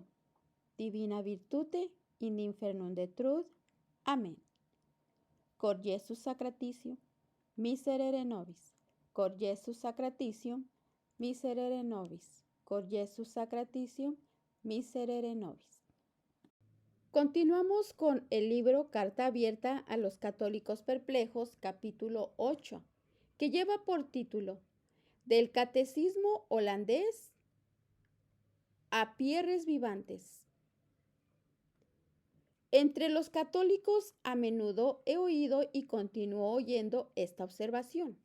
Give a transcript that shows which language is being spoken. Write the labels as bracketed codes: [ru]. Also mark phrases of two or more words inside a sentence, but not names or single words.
[la] Divina virtute in infernum detrud. [es] Amén. [la] Cor Jesus Sacratissimo, miserere nobis. Cor Jesus Sacratissimo, miserere nobis. Cor Jesus Sacratissimo, miserere nobis. [es] Continuamos con el libro Carta Abierta a los Católicos Perplejos, capítulo 8, que lleva por título Del Catecismo Holandés a Pierres Vivantes. Entre los católicos a menudo he oído y continúo oyendo esta observación.